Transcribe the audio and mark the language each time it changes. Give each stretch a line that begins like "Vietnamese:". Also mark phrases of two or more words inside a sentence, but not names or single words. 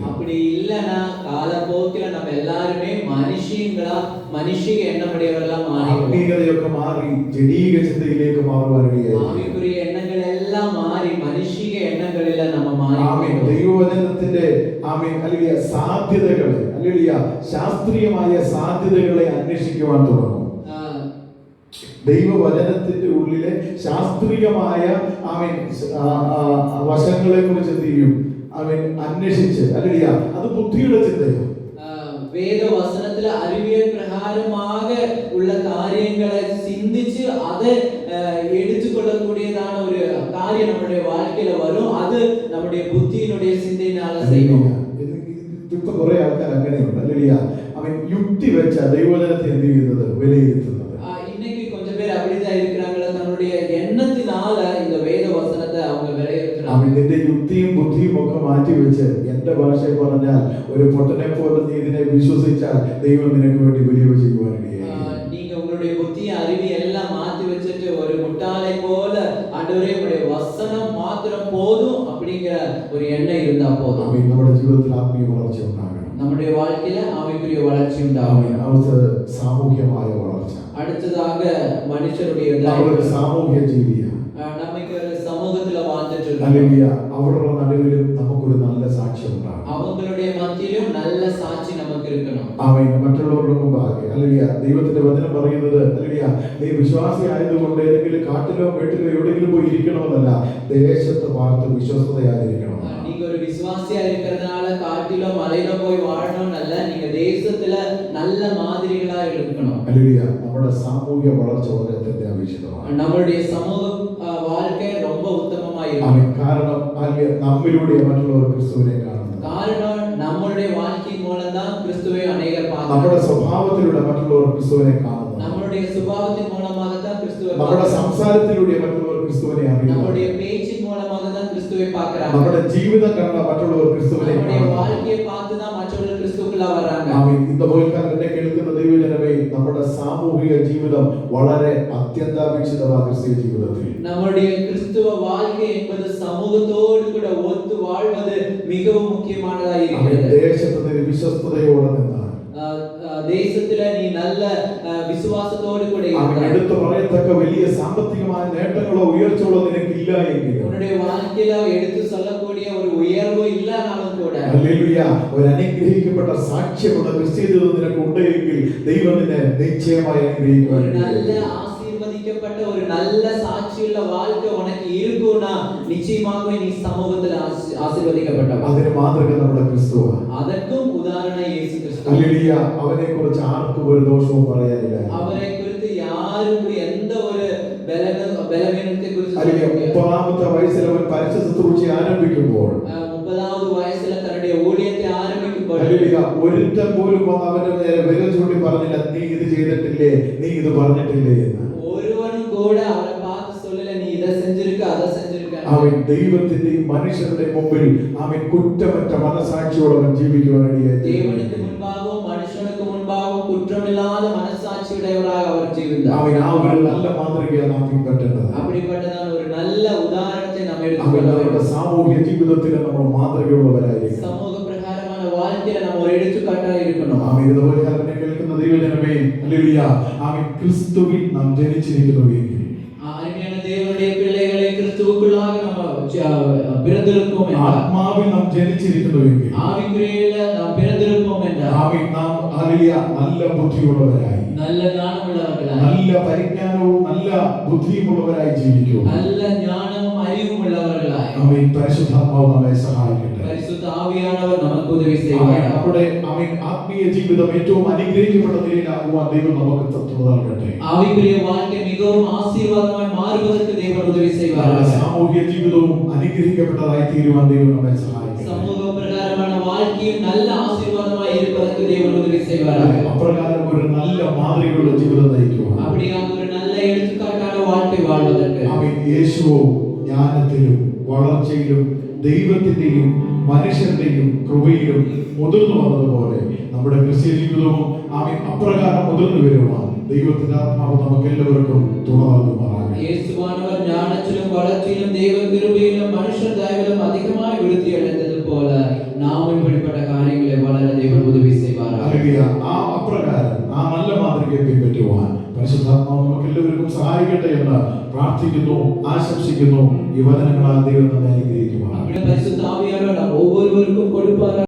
Tamil: அப்படி இல்லனா காலப்போக்கில நம்ம எல்லாருமே மனுஷிக எண்ணமுடையவர்களா மாறிடுவோம்.
Malayalam: ആത്മീയതയൊക്കെ മാറി ജഡീക ചിന്തയിലേക്ക് മാറുവാനിടയായി.
Tamil: ஆவிக்குரிய எண்ணங்கள் எல்லாம் மாறி மனுஷிக எண்ணங்களில நம்ம
Malayalam: ആമേൻ.
Tamil: மாறிடுவோம்.
Malayalam: ദൈവവചനത്തിന്റെ ആമേൻ ഹല്ലേലൂയ സാധ്യതകളെ, ഹല്ലേലൂയ ശാസ്ത്രീയമായ സാധ്യതകളെ അന്വേഷിക്കുവാൻ തുടങ്ങും. ദൈവവചനത്തിന്റെ ഉള്ളിലെ ശാസ്ത്രീയമായ ആമേൻ വശങ്ങളെ കുറിച്ച് എന്ത് ചെയ്യും, അവൻ അന്വേഷിച്ച് ഹല്ലേലൂയ, അത് ബുദ്ധിയുടെ ചിന്തയാണ്.
Tamil: வேத வசனத்துல அறிவியல் பிரகாரமாக உள்ள காரியங்களை சிந்திச்சு அதை எடுத்துக்கொள்ளக்கூடியதான ஒரு காரியம் நம்முடைய வாழ்க்கையில வரும். அது நம்முடைய புத்தியினுடைய சிந்தையினால செய்யும்.
Malayalam: ഇപ്പൊ കുറെ ആൾക്കാർ അങ്ങനെയുണ്ട് ഹല്ലേലൂയ, അവൻ യുക്തി വെച്ച ദൈവവചനത്തെ എന്ത് ചെയ്യുന്നത്, വിലയിരുത്തുന്നത്.
Tamil: இன்னைக்கு கொஞ்சம் பேர் அப்படிதான் இருக்கிறாங்களா, தன்னுடைய எண்ணத்தினால இந்த வேத வசனத்தை அவங்க விளைவிக்கிறாங்க.
Malayalam: അവൻ നിന്റെ യുക്തിയും ബുദ്ധിയും ഒക്കെ മാറ്റി വെച്ച്, എന്റെ ഭാഷയിൽ പറഞ്ഞാൽ ഒരു പൊട്ടനെ പോലെ നീ ഇതിനെ വിശ്വസിച്ചാൽ ദൈവം നിനക്ക് വേണ്ടി വലിയ ചെയ്യുവാനിടയായി.
Tamil: நீங்க உங்களுடைய புத்திய அறிவு எல்லாம் மாத்தி வச்சுட்டு ஒரு முட்டாளை போல ஆண்டவரே உங்களுடைய வசனம் மாத்திரம் போதும் அப்படிங்கிற ஒரு எண்ணம் இருந்தா போதும்.
Malayalam: അവൻ നമ്മുടെ ജീവിതത്തിൽ ആത്മീയ വളർച്ച ഉണ്ടാകണം.
Tamil: நம்முடைய வாழ்க்கையில ஆவிக்குரிய வளர்ச்சி உண்டாகும்.
Malayalam: അടുത്തത് സാമൂഹ്യമായ വളർച്ച.
Tamil: அடுத்ததாக மனுஷருடைய
Malayalam: നമ്മളൊരു സാമൂഹ്യ ജീവിയാണ്.
Tamil: நமக்கு ஒரு சமூகத்துல வாழ்ந்துட்டு சொல்லுங்க.
Malayalam: ഹല്ലേലൂയ. അവരുടെ നടുവിലും നമുക്കൊരു നല്ല സാക്ഷ്യം ഉണ്ടാകും.
Tamil: அவங்களுடைய மத்தியிலும் நல்ல சாட்சி நமக்கு இருக்கணும்.
Malayalam: അവൻ മറ്റുള്ളവരുടെ മുമ്പാകെ ഹല്ലേലൂയ. ദൈവത്തിന്റെ വചനം പറയുന്നത് ഹല്ലേലൂയ, നീ വിശ്വാസി ആയതുകൊണ്ട് ഏതെങ്കിലും കാട്ടിലോ വീട്ടിലോ എവിടെയെങ്കിലും പോയി ഇരിക്കണമെന്നല്ല, ദേശത്ത് പാർത്ത് വിശ്വസ്തയായിരിക്കണം.
Tamil: நீங்க ஒரு விசுவாசியா இருக்கிறதுனால காட்டிலோ மலையிலோ போய் வாழணும்னு நீங்க தேசத்துல நல்ல மாதிரிகளா இருக்கணும்.
Malayalam: ഹല്ലേലൂയ. നമ്മുടെ സാമൂഹിക വളർച്ച വളരെ അത്യാവശ്യമാണ്.
Tamil: நம்மளுடைய சமூக வாழ்க்கை ரொம்ப உத்தமமா
Malayalam: അവൻ
Tamil: இருக்கணும்.
Malayalam: കാരണം നമ്മിലൂടെ മറ്റുള്ളവർ ക്രിസ്തുവിനെ കാണുന്നത്.
Tamil: காரணம் நம்மளுடைய வாழ்க்கை மூலம் தான் கிறிஸ்துவை அநேகர் பார்க்கிறாங்க.
Malayalam: നമ്മുടെ സ്വഭാവത്തിലൂടെ മറ്റുള്ളവർ ക്രിസ്തുവിനെ കാണുന്നത്.
Tamil: நம்மளுடைய சுபாவத்தின் மூலமாக தான் கிறிஸ்துவை
Malayalam: നമ്മുടെ
Tamil: பார்க்கிறாங்க.
Malayalam: സംസാരത്തിലൂടെ മറ്റുള്ളവർ ക്രിസ്തുവിനെ അറിയുന്നു.
Tamil: நம்மளுடைய பேச்சின் மூலமாக தான் கிறிஸ்துவை பார்க்கறாங்க.
Malayalam: നമ്മുടെ ജീവിതം കണ്ട മറ്റുള്ളവർ ക്രിസ്തുവിനെ
Tamil: நம்மளுடைய
Malayalam: കാണുന്നു.
Tamil: வாழ்க்கையை பார்த்து தான் மற்றவர்கள் கிறிஸ்துவுக்குள்ள வர்றாங்க.
Malayalam: ആമേൻ. ഇന്ന് പോയിക്കാലം എന്നെ കേൾക്കുന്ന ദൈവജനമേ, നമ്മുടെ സാമൂഹിക ജീവിതം വളരെ അത്യന്താപേക്ഷിതമായ ക്രിസ്തീയ ജീവിതത്തിൽ
Tamil: நம்மளுடைய கிறிஸ்துவ வாழ்க்கை என்பது சமூகத்தோடு கூட ஒத்து வாழ்வது மிகவும் முக்கியமானதாக இருக்கிறது.
Malayalam: ദേശത്ത് നിന്ന് വിശ്വസ്തയോടെ നിന്നാണ്
Tamil: தேசத்துல நீ நல்ல விசுவாசத்தோடு கூட
Malayalam: അവൻ
Tamil: இருந்தா,
Malayalam: എടുത്തു പറയത്തക്ക വലിയ സാമ്പത്തികമായ നേട്ടങ്ങളോ ഉയർച്ചകളോ നിനക്കില്ല എങ്കിൽ,
Tamil: உன்னுடைய வாழ்க்கையில எடுத்து சொல்லக்கூடிய ஒரு உயர்வு இல்லனாலும் கூட,
Malayalam: ഹല്ലേലൂയ, ഒരു അനുഗ്രഹിക്കപ്പെട്ട സാക്ഷ്യമുള്ള ക്രിസ്തീയ ജീവിതം നിനക്ക് ഉണ്ടെങ്കിൽ ദൈവം നിന്നെ നിശ്ചയമായി അനുഗ്രഹിക്കും.
Tamil: ஒரு நல்ல ஆசீர்வதிக்கப்பட்ட ஒரு நல்ல சாட்சியுள்ள வாழ்க்கை உனக்கு இருக்கும்னா நிச்சயமாகவே நீ சமூகத்துல ஆசீர்வதிக்கப்பட்டவன்.
Malayalam: അതിന് മാതൃക നമ്മുടെ ക്രിസ്തുവാണ്.
Tamil: அதற்கும் உதாரணம் இயேசு கிறிஸ்து.
Malayalam: ഹല്ലേലൂയ. അവനെ കുറിച്ച് ആർക്കും ഒരു ദോഷവും പറയാനില്ല.
Tamil: அவரை குறித்து யாருக்கும் எந்த ஒரு பலவீனத்தை குறித்து
Malayalam: ഹല്ലേലൂയ. 30ാമത്തെ വയസ്സിൽ അവൻ പരസ്യ ശുശ്രൂഷ ആരംഭിക്കുമ്പോൾ 30வது വയസ്സിൽ തന്റെ ஊழியத்தை ആരംഭിക്കുമ്പോൾ ഹല്ലേലൂയ, ഒരുത്തൻ പോലും വന്ന് അവന്റെ നേരെ വിരൽ ചൂണ്ടി പറഞ്ഞില്ല, നീ ഇത് ചെയ്തിട്ടില്ലേ, നീ ഇത് പറഞ്ഞിട്ടില്ലേ എന്ന്.
Tamil: ஒருவனும் கூட அவரை பார்த்து சொல்லல நீ இத செஞ்சிருக்க அத செஞ்சிருக்க.
Malayalam: അവൻ ദൈവത്തിന്റെയും മനുഷ്യരുടെ മുമ്പിൽ അവൻ കുറ്റമറ്റ മനസാക്ഷിയോടെ അവൻ ജീവിക്കുവാൻ ഇടയായി.
Tamil: தேவனுக்கு முன்பாகவும் மனுஷனுக்கு முன்பாகவும் குற்றமில்லாத மனசாட்சியுடையவராக அவர் ஜீவித்தார்.
Malayalam: അവൻ ആ ഒരു നല്ല മാതൃകയാണ് നാം പിൻപറ്റേണ്ടത്.
Tamil: அப்படிப்பட்டதான ஒரு நல்ல உதாரணத்தை நாம்
Malayalam: അവൻ
Tamil: எடுத்துக்கொள்ள
Malayalam: നമ്മുടെ
Tamil: வேண்டும்.
Malayalam: സാമൂഹ്യ ജീവിതത്തിൽ നമ്മൾ മാതൃകയുള്ളവരായിരിക്കും.
Tamil: சமூக பிரகாரமான வாழ்க்கையில நாம் ஒரு எடுத்துக்காட்டா இருக்கணும்.
Malayalam: അവൻ ഇതുപോലെ തന്നെ കേൾക്കുന്ന ദൈവജനമേ, ഹല്ലേലൂയ, അവൻ ക്രിസ്തുവിൽ നാം ജനിച്ചിരിക്കുന്നുവെങ്കിൽ,
Tamil: அருமையான தேவனுடைய பிள்ளைகளை கிறிஸ்துவுக்குள்ளாக நம்ம பிறந்திருக்கோம் என்றால்,
Malayalam: ആത്മാവിൽ നാം ജനിച്ചിരിക്കുന്നുവെങ്കിൽ,
Tamil: ஆவிக்குரியல நாம் பிறந்திருப்போம் என்றால்,
Malayalam: അവൻ നാം ഹല്ലേലൂയ നല്ല ബുദ്ധിയുള്ളവരായി,
Tamil: நல்ல ஞானமுள்ளவர்களாய்,
Malayalam: നല്ല പരിജ്ഞാനവും നല്ല ബുദ്ധിയുമുള്ളവരായി ജീവിക്കും.
Tamil: நல்ல ஞானமும் அறிவும் உள்ளவர்களாய்,
Malayalam: അവൻ പരിശുദ്ധാത്മാവ് നമ്മെ സഹായിക്കട്ടെ.
Tamil: பரிசுத்த ஆவியானவர் நமக்கு உதவி
Malayalam: അവൻ
Tamil: செய்வார்.
Malayalam: നമ്മുടെ അവൻ ആത്മീയ ജീവിതം ഏറ്റവും അനുഗ്രഹിക്കപ്പെട്ട നിലയിലാകുവാൻ ദൈവം നമുക്ക് തത്വം നൽകട്ടെ.
Tamil: ஆவிக்குரிய வாழ்க்கை மிகவும் ஆசீர்வாதமாய் மாறுவதற்கு தேவன் உதவி செய்வார்.
Malayalam: നമ്മുടെ സാമൂഹിക ജീവിതവും അനുഗ്രഹിക്കപ്പെട്ടതായി തീരുവാൻ ദൈവം നമ്മെ സഹായിക്കട്ടെ.
Tamil: சமூக பிரகாரமான வாழ்க்கையும் நல்ல ஆசீர்வாதமாய் இருப்பதற்கு தேவன் உதவி செய்வார்.
Malayalam: അപ്രകാരം ഒരു നല്ല മാതൃകയുള്ള ജീവിതം നയിക്കുവാൻ
Tamil: அப்படியாக ஒரு நல்ல எடுத்துக்காட்டான வாழ்க்கை வாழ்வதற்கு
Malayalam: അവൻ യേശുവോ ജ്ഞാനത്തിലും വളർച്ചയിലും ദൈവത്തിന്റെയും മനുഷ്യന്റെയും കൃപയിലും മുതിർന്നു വന്നതുപോലെ നമ്മുടെ ക്രിസ്തീയ ജീവിതവും അവൻ അപ്രകാരം മുതിർന്നു വരുവാൻ ദൈവത്തിന്റെ ആത്മാവ് നമുക്ക് എല്ലാവർക്കും തുണ നൽകുമാറാകട്ടെ.
Tamil: இயேசுவானவர் ஞானத்திலும் வளர்ச்சியிலும் தேவ கிருபையிலும் மனுஷர் தயவிலும் அதிகமாய் விருத்தி அடைந்தது போல நாம் இப்படிப்பட்ட காரியங்களை வளர தேவன் உதவி செய்வார்.
Malayalam: ഹല്ലേലൂയ. ആ അപ്രകാരം ആ നല്ല മാതൃകയെ പിൻപറ്റുവാൻ പരിശുദ്ധാത്മാവ് നമുക്ക് എല്ലാവർക്കും സഹായിക്കട്ടെ എന്ന് പ്രാർത്ഥിക്കുന്നു, ആശംസിക്കുന്നു. ഈ വചനങ്ങളാൽ ദൈവം നമ്മെ അനുഗ്രഹിക്കുവാൻ
Tamil: பரிசுத்த ஆவியானவர் நாம் ஒவ்வொருவருக்கும் கொடுப்பார்.